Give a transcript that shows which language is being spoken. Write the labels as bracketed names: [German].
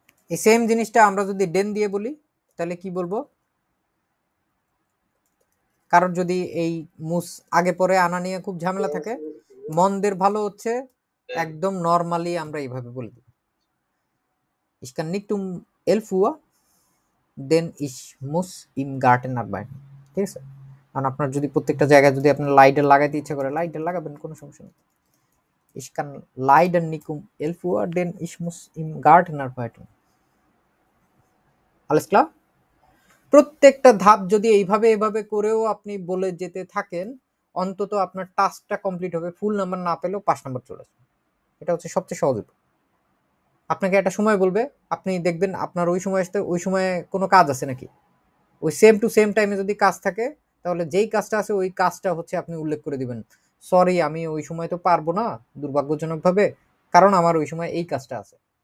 [Bangla] এই সেম জিনিসটা আমরা যদি ডেন দিয়ে বলি তাহলে কি বলবো? কারণ যদি এই মুস আগে পরে আনা নিয়ে খুব ঝামেলা থাকে, মনদের ভালো হচ্ছে একদম নরমালি আমরা এইভাবে বলে দিই, [German] Ich kann nicht 11 Uhr, then ich muss im Garten arbeiten। [Bangla] ঠিক আছে, কারণ আপনার যদি প্রত্যেকটা জায়গায় যদি আপনার লাইটার লাগাইতে ইচ্ছা করে লাইটার লাগাবেন, কোনো সমস্যা নেই। [German] Ich kann leider nicht um 11 Uhr, denn ich muss im Garten arbeiten। alles klar? [Bangla] প্রত্যেকটা ধাপ যদি এইভাবে করেও আপনি বলে যেতে থাকেন, অন্তত আপনার টাস্কটা কমপ্লিট হবে। ফুল নাম্বার না পেলেও 5 নাম্বার চলে আসবে। এটা হচ্ছে সবচেয়ে সহজ উপায়। আপনাকে একটা সময় বলবে, আপনি দেখবেন আপনার ওই সময় আসতে ওই সময়ে কোনো কাজ আছে নাকি, ওই সেম টু সেম টাইমে যদি কাজ থাকে, তাহলে যেই কাজটা আছে ওই কাজটা হচ্ছে আপনি উল্লেখ করে দিবেন, সরি আমি ওই সময় তো পারবো না দুর্ভাগ্যজনকভাবে, কারণ আমার ওই সময় এই কাজটা আছে।